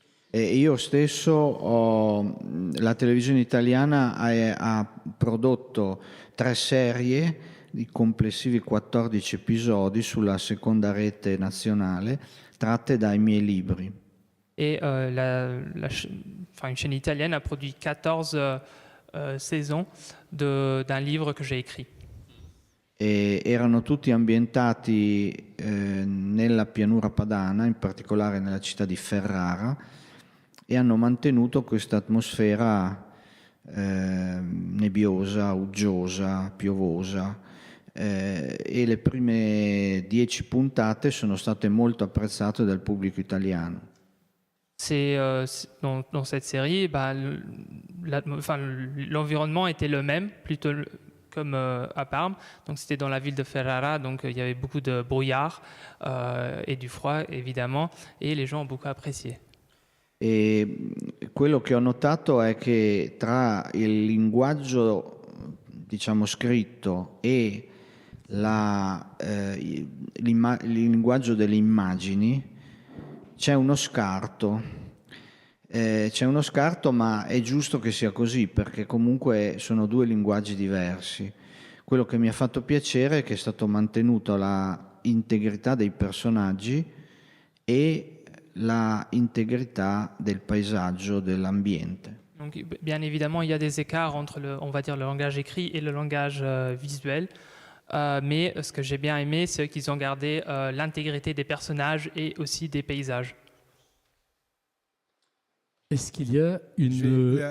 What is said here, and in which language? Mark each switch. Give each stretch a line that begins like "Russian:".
Italian: E io stesso, la televisione italiana ha prodotto 3 serie di complessivi 14 episodi sulla seconda rete nazionale, tratte dai miei libri.
French: Et une chaîne italienne a produit 14 saisons d'un livre que j'ai écrit.
Italian: e erano tutti ambientati nella pianura padana, in particolare nella città di Ferrara, e hanno mantenuto questa atmosfera nebbiosa, uggiosa, piovosa, e le prime 10 puntate sono state molto apprezzate dal pubblico italiano.
French: Dans cette série, l'environnement était le même, plutôt comme à Parme. Donc c'était dans la ville de Ferrara, donc il y avait beaucoup de brouillard et du froid évidemment, et les gens ont beaucoup apprécié.
Italian: E quello che ho notato è che tra il linguaggio, diciamo, scritto e il linguaggio delle immagini c'è uno scarto. C'è uno scarto, ma è giusto che sia così, perché comunque sono due linguaggi diversi. Quello che mi ha fatto piacere è che è stato mantenuto la integrità dei personaggi e la integrità del paesaggio, dell'ambiente.
French: Donc bien évidemment, il y a des écarts entre on va dire, le langage écrit et le langage visuel. Mais ce que j'ai bien aimé, c'est qu'ils ont gardé l'intégrité des personnages et aussi des paysages. Est-ce qu'il y a une